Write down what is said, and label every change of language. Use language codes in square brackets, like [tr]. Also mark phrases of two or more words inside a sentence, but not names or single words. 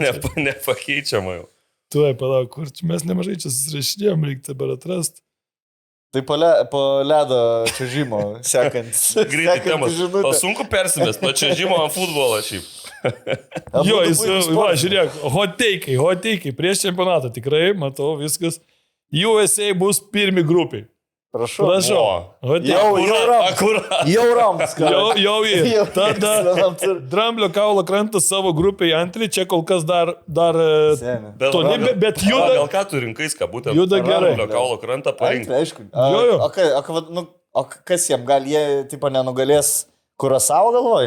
[lt] jau čia. nepakeičiama jau. Tuoj, palauk, kur čia mes nemažai čia susirašinėjom, reikia dabar atrasti. Tai po ledo čiuožimo sekant. Greitai temos. O sunku persimest nuo čiuožimo ant futbolo šiaip. Jo, jis, va, žiūrėk, [en] hot take, [lt] prieš čempionatą tikrai, matau, viskas. USA bus pirmi grupiai. Prašau. [en] Hot take. [lt] Jau Romas. Jau į. Tada Dramblio kaulo krantas savo grupėje antrį, čia kol kas dar toli, bet juda. Gal ką tu rinkais, ką būtent Juda gerai. Ramblio kaulo krantą parinkti. Aišku. Jo. O kas jam gal, jie tipo nenugalės Kurasavo galvoj?